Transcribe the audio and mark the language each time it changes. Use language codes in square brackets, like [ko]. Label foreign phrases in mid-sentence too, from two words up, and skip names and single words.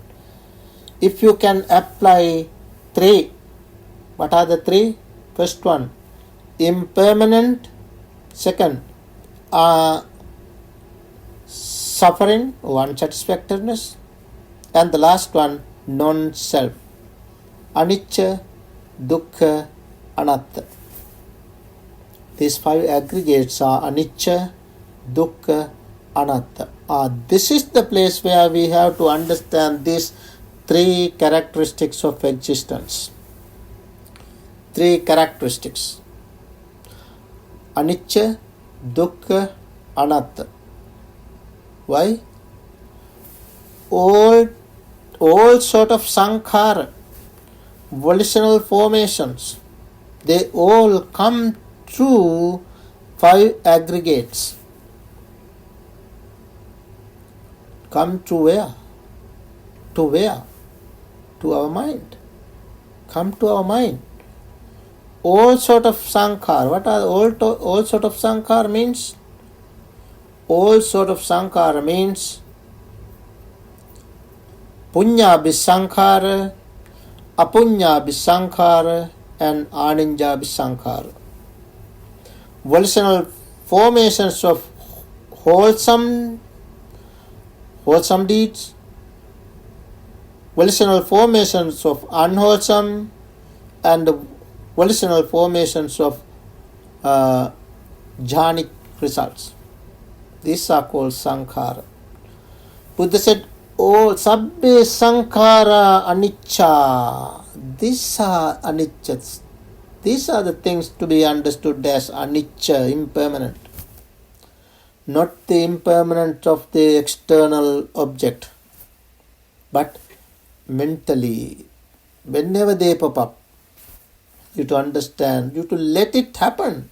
[en] If you can apply 3, what are the 3? First one, impermanent. Second, suffering or unsatisfactoriness. And the last one, non-self. [pi] Anicca, dukkha, anatta. [en] These 5 aggregates are [pi] anicca, dukkha, anatta. [en] This is the place where we have to understand these 3 characteristics of existence. 3 characteristics. [pi] Anicca, dukkha, anatta. [en] Why? All sort of sankhara, volitional formations, they all come through 5 aggregates come to where? To where? To our mind. Come to our mind. All sort of sankhar. What are all sort of sankhar means? [pi] All sort of sankhara means punya bisankhara, apunya bisankhara, and aninja bisankhara. [en] Volitional formations of wholesome deeds, volitional formations of unwholesome, and volitional formations of jhanic results. These are called sankhara. Buddha said, "Oh, [pi] sabbe sankhara anicca." [en] These are anicca. These are the things to be understood as anicca, impermanent. Not the impermanence of the external object, but mentally. Whenever they pop up, you to understand, you to let it happen.